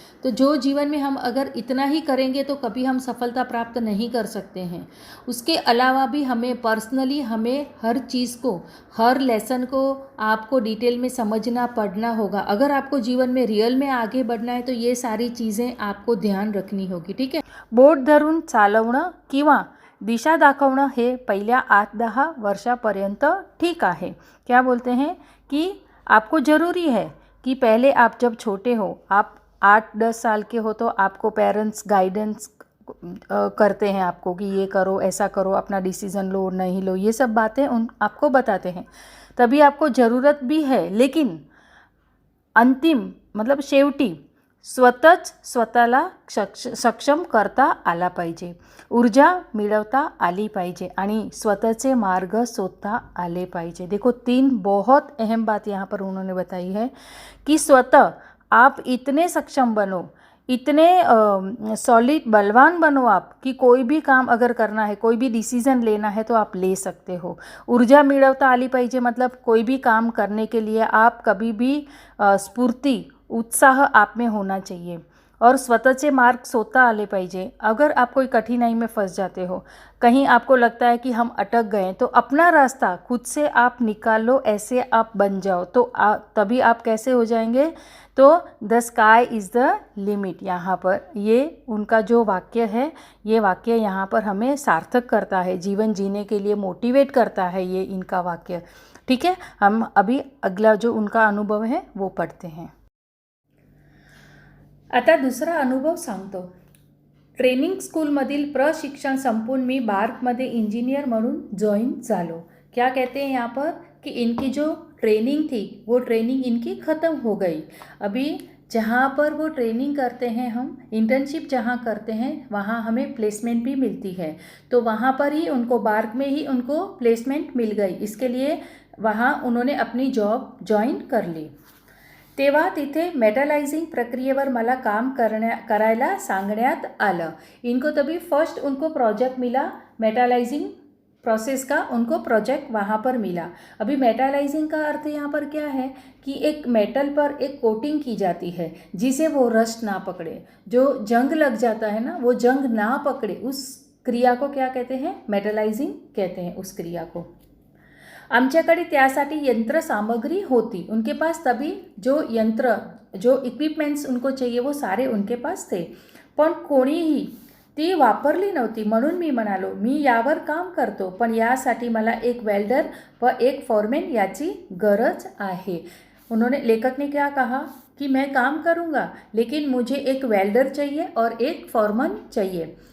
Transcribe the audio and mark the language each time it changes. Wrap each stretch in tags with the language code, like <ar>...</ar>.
<hi>तो जो जीवन में हम अगर इतना ही करेंगे तो कभी हम सफलता प्राप्त नहीं कर सकते हैं। उसके अलावा भी हमें पर्सनली हमें हर चीज़ को, हर लेसन को आपको डिटेल में समझना, पढ़ना होगा। अगर आपको जीवन में रियल में आगे बढ़ना है तो ये सारी चीज़ें आपको ध्यान रखनी होगी, ठीक है।</hi> <mr>बोट धरून चालवणं किंवा दिशा दाखवणं हे पहिल्या 8-10 वर्षापर्यंत ठीक आहे।</mr> <hi>क्या बोलते हैं कि आपको ज़रूरी है कि पहले आप जब छोटे हो, आप 8-10 साल के हो, तो आपको पेरेंट्स गाइडेंस करते हैं आपको कि ये करो, ऐसा करो, अपना डिसीज़न लो, नहीं लो, ये सब बातें उन आपको बताते हैं। तभी आपको ज़रूरत भी है, लेकिन अंतिम मतलब</hi> <mr>शेवटी स्वतःच स्वतःला सक्षम करता आला पाहिजे, ऊर्जा मिळवता आली पाहिजे आणि स्वतःचे मार्ग शोधता आले पाहिजे।</mr> <hi>देखो 3 बहुत अहम बात यहाँ पर उन्होंने बताई है कि स्वतः आप इतने सक्षम बनो, इतने सॉलिड बलवान बनो आप कि कोई भी काम अगर करना है, कोई भी डिसीज़न लेना है तो आप ले सकते हो।</hi> <mr>ऊर्जा मिळवता आली पाहिजे</mr> <hi>मतलब कोई भी काम करने के लिए आप कभी भी स्फूर्ति, उत्साह आप में होना चाहिए। और</hi> <mr>स्वतःचे मार्ग शोधता आले पाहिजे।</mr> <hi>अगर आप कोई कठिनाई में फंस जाते हो, कहीं आपको लगता है कि हम अटक गए, तो अपना रास्ता खुद से आप निकाल लो, ऐसे आप बन जाओ, तो तभी आप कैसे हो जाएंगे। तो the sky is the limit, यहाँ पर ये उनका जो वाक्य है, ये वाक्य यहाँ पर हमें सार्थक करता है, जीवन जीने के लिए मोटिवेट करता है ये इनका वाक्य, ठीक है। हम अभी अगला जो उनका अनुभव है वो पढ़ते हैं।</hi> <mr>आता दुसरा अनुभव सांगतो। ट्रेनिंग स्कूलमधील प्रशिक्षण संपून मी बार्कमध्ये इंजीनियर म्हणून जॉइन झालो।</mr> <hi>क्या कहते हैं यहाँ पर कि इनकी जो ट्रेनिंग थी वो ट्रेनिंग इनकी ख़त्म हो गई। अभी जहाँ पर वो ट्रेनिंग करते हैं, हम इंटर्नशिप जहाँ करते हैं वहाँ हमें प्लेसमेंट भी मिलती है, तो वहाँ पर ही उनको बार्क में ही उनको प्लेसमेंट मिल गई। इसके लिए वहाँ उन्होंने अपनी जॉब जॉइन कर ली।</hi> <mr>तेव्हा तिथे मेटलाइजिंग प्रक्रियेवर मला काम करायला सांगण्यात आलं।</mr> <hi>इनको तभी फर्स्ट उनको प्रोजेक्ट मिला मेटलाइजिंग प्रोसेस का, उनको प्रोजेक्ट वहाँ पर मिला। अभी मेटलाइजिंग का अर्थ यहाँ पर क्या है कि एक मेटल पर एक कोटिंग की जाती है जिसे वो रस्ट ना पकड़े, जो जंग लग जाता है ना, वो जंग ना पकड़े, उस क्रिया को क्या कहते हैं, मेटलाइजिंग कहते हैं उस क्रिया को।</hi> <mr>आमच्याकडे त्यासाठी यंत्र सामग्री होती,</mr> <hi>उनके पास तभी जो यंत्र, जो इक्विपमेंट्स उनको चाहिए वो सारे उनके पास थे,</hi> <mr>पण कोणीही ती वापरली नव्हती। म्हणून मी म्हणालो मी यावर काम करतो, पण यासाठी मला एक वेल्डर व एक फॉरमैन याची गरज आहे।</mr> <hi>उन्होंने, लेखक ने क्या कहा कि मैं काम करूँगा लेकिन मुझे एक वेल्डर चाहिए और एक फॉरमैन चाहिए।</hi>